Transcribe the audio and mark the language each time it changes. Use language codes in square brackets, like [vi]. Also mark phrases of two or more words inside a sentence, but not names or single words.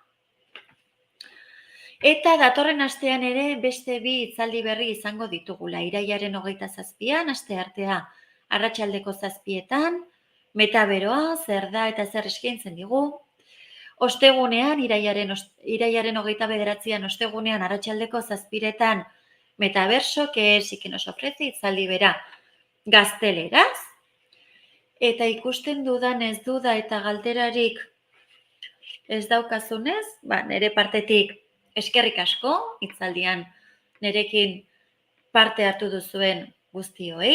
[eu] Eta datorren astean ere beste 2 hitzaldi berri izango ditugula. Irailaren 27an, asteartea arratsaldeko 7etan, metaberoa, zer da eta zer eskaintzen digu. Ostegunean, irailaren 29an, ostegunean arratsaldeko 7etan, [es] metaverso, que es y que nos ofrece [eu] hitzaldi bera gazteleraz. Eta ikusten dudanez duda eta galderarik ez daukazunez, nire partetik eskerrik asko, hitzaldian nirekin parte hartu duzuen guztioi.